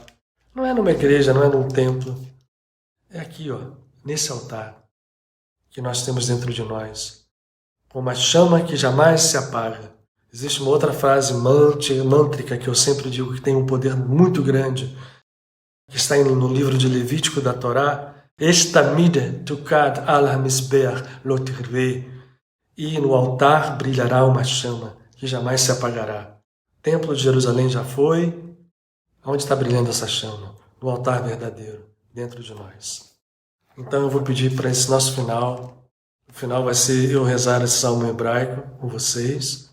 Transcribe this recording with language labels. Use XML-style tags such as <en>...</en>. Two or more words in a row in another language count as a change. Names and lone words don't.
<pt>Não é numa igreja, não é num templo. É aqui, ó, nesse altar que nós temos dentro de nós, com uma chama que jamais se apaga. Existe uma outra frase mântrica que eu sempre digo que tem um poder muito grande, que está no livro de Levítico da Torá,</pt> <he>אש תמיד תוקד על המזבח לא תכבה,</he> <pt>e no altar brilhará uma chama que jamais se apagará. O Templo de Jerusalém já foi. Onde está brilhando essa chama? No altar verdadeiro, dentro de nós. Então eu vou pedir para esse nosso final. O final vai ser eu rezar esse salmo em hebraico com vocês.</pt>